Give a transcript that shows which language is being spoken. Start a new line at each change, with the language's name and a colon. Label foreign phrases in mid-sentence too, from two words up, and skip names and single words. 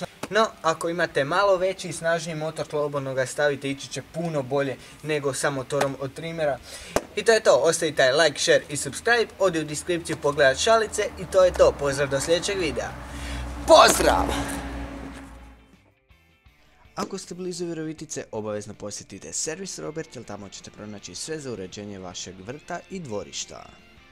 Croatian: No, ako imate malo veći i snažniji motor, slobodno ga stavite, ići će puno bolje nego sa motorom od trimera. I to je to, ostavite
English: like, share
Croatian: i subscribe, odi u deskripciju pogledat šalice i to je to. Pozdrav do sljedećeg videa. Pozdrav! Ako ste blizu Virovitice, obavezno posjetite servis Robert, jer tamo ćete pronaći sve za uređenje vašeg vrta i dvorišta.